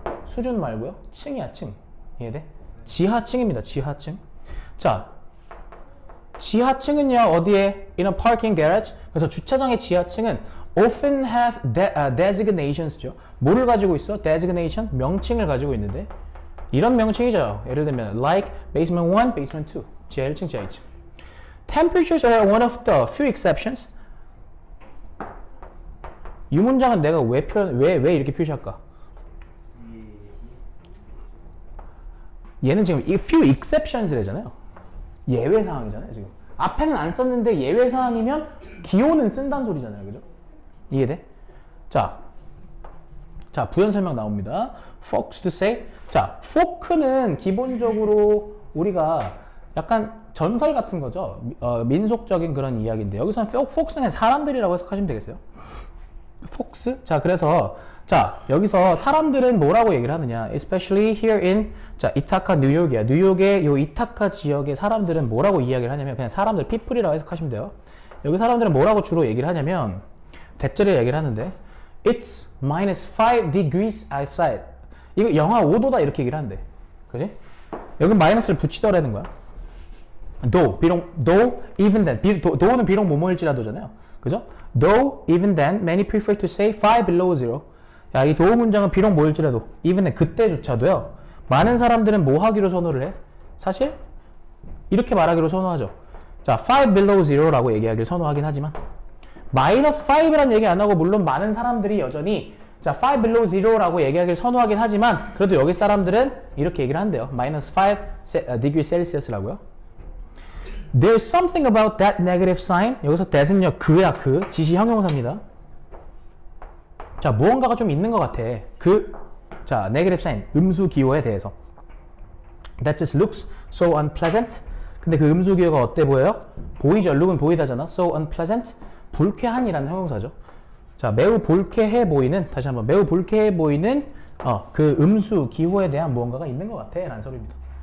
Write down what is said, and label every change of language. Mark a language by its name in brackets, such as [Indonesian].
[Korean] 수준 말고요. 층이야, 층. 이해돼? 지하층입니다, 지하층. 자, 지하층은요, 어디에? [English] In a parking garage. [Korean] 그래서 주차장의 지하층은 [English] often have designations [Korean] 죠. 뭐를 가지고 있어? designation, 명칭을 가지고 있는데 이런 명칭이죠. 예를 들면 [English] like basement 1, basement 2. [Korean] 지하 1층, 지하 2층. [English] Temperatures are one of the few exceptions. [Korean] 이 문장은 내가 왜 이렇게 표시할까? 얘는 지금 few exceptions래잖아요. 예외 사항이잖아요, 지금. 앞에는 안 썼는데 예외 사항이면 기호는 쓴다는 소리잖아요. 그죠? 이해돼? 자, 부연 설명 나옵니다. [English] Folks to say. [Korean] 자, folk는 기본적으로 우리가 약간 전설 같은 거죠. 민속적인 그런 이야기인데 여기서는 folks는 사람들이라고 해석하시면 되겠어요. folks. 자, 그래서 여기서 사람들은 뭐라고 얘기를 하느냐? [English] Especially here in 이타카 뉴욕이야. [Korean] 뉴욕의 요 이타카 지역의 사람들은 뭐라고 이야기를 하냐면 그냥 사람들 people이라고 해석하시면 돼요. 여기 사람들은 뭐라고 주로 얘기를 하냐면 대절을 얘기를 하는데 [English] It's minus 5 degrees outside. [Korean] 이거 영하 5도다 이렇게 얘기를 한대. 그지? 여기 마이너스를 붙이더라는 거야. [English] though, even then. [Korean] though는 비록 뭐뭐일지라도잖아요. 그죠? [English] Though, even then, many prefer to say 5 below zero. [Korean] 야, 이 though 문장은 비록 뭐일지라도, [English] even then, [Korean] 그때조차도요. 많은 사람들은 뭐 하기로 선호를 해? 사실 이렇게 말하기로 선호하죠. 자, [English] 5 below zero [Korean] 라고 얘기하기를 선호하긴 하지만 마이너스 5라는 얘기 안 하고 물론 많은 사람들이 여전히 5 below zero라고 얘기하기를 선호하긴 하지만 그래도 여기 사람들은 이렇게 얘기를 한대요. [English] minus 5 degree Celsius라고요. There's something about that negative sign. [Korean] 여기서 that은요, 그야, 지시 형용사입니다. 자, 무언가가 좀 있는 것 같아. [English] negative sign, [Korean] 음수 기호에 대해서. [English] That just looks so unpleasant. [Korean] 근데 그 음수 기호가 어때 보여요? 보이죠? look은 보이다잖아. [English] So unpleasant. [Korean] 불쾌한이라는 형용사죠. 자, 매우 불쾌해 보이는, 다시 한번, 매우 불쾌해 보이는 그 음수 기호에 대한 무언가가 있는 것 같아. 라는 소리입니다.